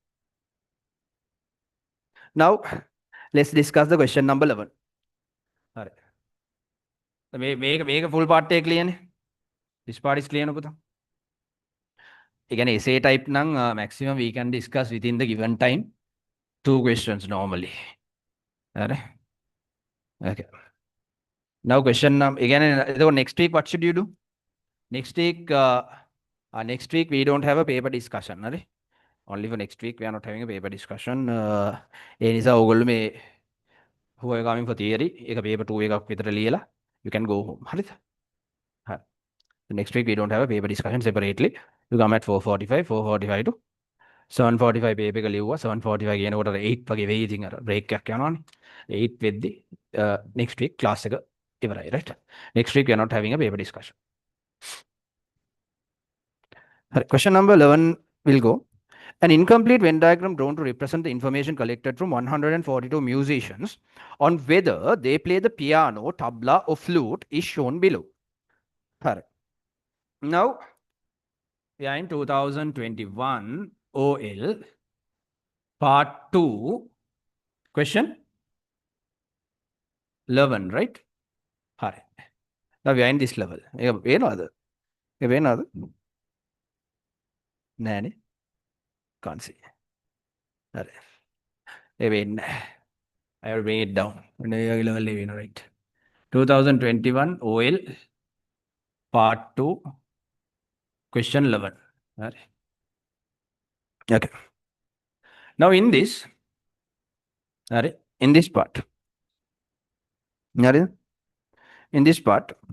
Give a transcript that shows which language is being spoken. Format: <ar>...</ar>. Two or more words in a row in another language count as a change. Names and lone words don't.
<en>Now let's discuss the question number 11. All right.</en> <si>මේක</si> <en>full part</en> <si>එක clear නේ?</si> <en>This part is clear නේද?</en> <si>ඒ කියන්නේ</si> <en>essay type නම් maximum we can discuss within the given time 2 questions normally.</en> <si>හරි? Okay.</si> <en>Now question again, next week what should you do? Next week we don't have a paper discussion. Right? Only for next week we are not having a paper discussion. Who are coming for theory, paper 2</en> <si>එකක් විතර ලියලා</si> <en>you can go home.</en> <si>හරිද? හරි.</si> <en>So next week we don't have a paper discussion separately. You come at 4:45 to 7:45 पे</en> <si>එක ලිව්වා 7:45 කියනකොට 8 වගේ වෙයි ඉතින් අර බ්‍රේක් එකක් යනවානේ 8 වෙද්දි</si> <en>next week class එක ඉවරයි right next week we are not having a paper discussion question number 11 will go an incomplete Venn diagram drawn to represent the information collected from 142 musicians on whether they play the piano, tabla or flute is shown below. Now we are in 2021 OL part 2 question 11 right හරි now we are in this level</en> <si>ඒක පේනවද ඒක පේනවද</si> <en>නෑනේ can't see</en> <si>හරි ඒ වෙන්නේ</si> <en>I will bring it down</en> <si>මේ level එක වෙනවා</si> <en>right 2021 OL part 2 question 11 හරි okay now in this හරි in this part හරි in this part</en>